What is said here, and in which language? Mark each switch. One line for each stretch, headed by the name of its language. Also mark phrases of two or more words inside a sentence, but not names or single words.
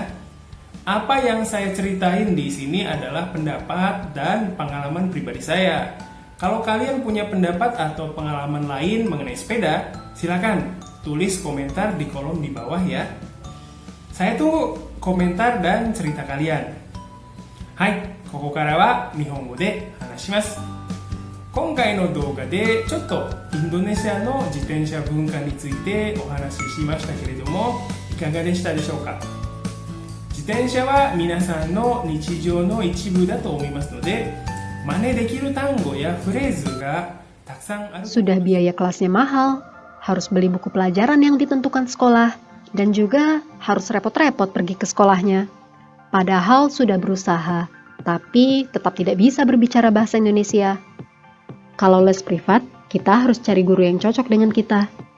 Indonesian: Apa yang saya ceritain di sini adalah pendapat dan pengalaman pribadi saya. Kalau kalian punya pendapat atau pengalaman lain mengenai sepeda, silakan tulis komentar di kolom di bawah ya. Saya tuh komentar dan cerita kalian. Hai,
Japanese: ここからは日本語で話します。今回の動画でちょっとインドネシアの自転車文化についてお話ししましたけれども、いかがでしたでしょうか。自転車は皆さんの日常の一部だと思いますので、真似できる単語やフレーズがたくさんある。
Indonesian: Sudah biaya kelasnya mahal, harus beli buku pelajaran yang ditentukan sekolah, dan juga harus repot-repot pergi ke sekolahnya. Padahal sudah berusaha, tapi tetap tidak bisa berbicara bahasa Indonesia. Kalau les privat, kita harus cari guru yang cocok dengan kita.